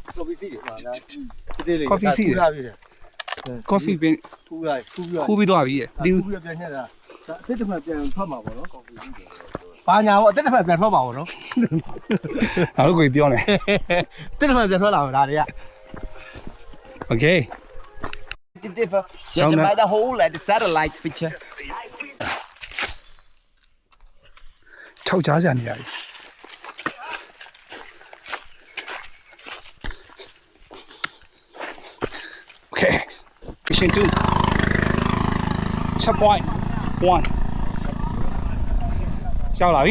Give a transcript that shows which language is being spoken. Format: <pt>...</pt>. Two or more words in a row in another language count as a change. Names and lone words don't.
<my>ကော်ဖီစီလေဟာလားဒီလေး ကော်ဖီစီးတယ်ကော်ဖီပင်ခူးပြီးသွားပြီတဲ့ဒီ ခူးပြီးပြန်ညက်တာအသက်တစ်ဖက်ပြန်ထွက်မှာပေါ့နော်ကော်ဖီစီဘာညာပေါ့အသက်တစ်ဖက်ပြန်ထွက်မှာပေါ့နော် ငါတို့ကိုပြောနေ တက်တစ်ဖက်ပြန်ထွက်လာတာတွေက Okay</my> <en>differ judging by the whole like the satellite picture</en> <my>ထောက်ချားစရာနေရာကြီး</my> <en>Okay mission 2 checkpoint 1</en> <my>ရောက်လာပြီ</my>